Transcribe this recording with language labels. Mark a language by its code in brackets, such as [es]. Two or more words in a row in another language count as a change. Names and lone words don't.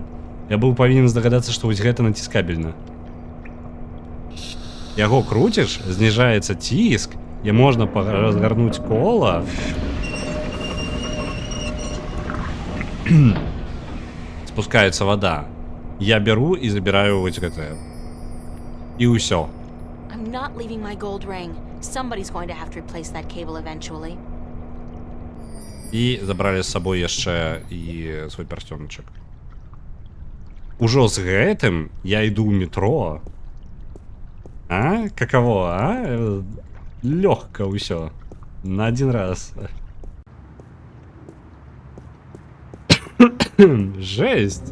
[be] Я быў павінен здагадацца, што вось гэта націскабельна. Яго круціш, зніжаецца ціск, і можна разгарнуць кола. Спускаецца вода. Я беру і забіраю вось гэтае. І ўсё. [en] I'm not leaving my gold ring. Somebody's going to have to replace that cable eventually. [be] І забралі з сабой яшчэ і свой пярсцёначак. Ужо з гэтым я іду ў метро. Каково, Лёгка ўсё. [ru] На один раз. Жесть.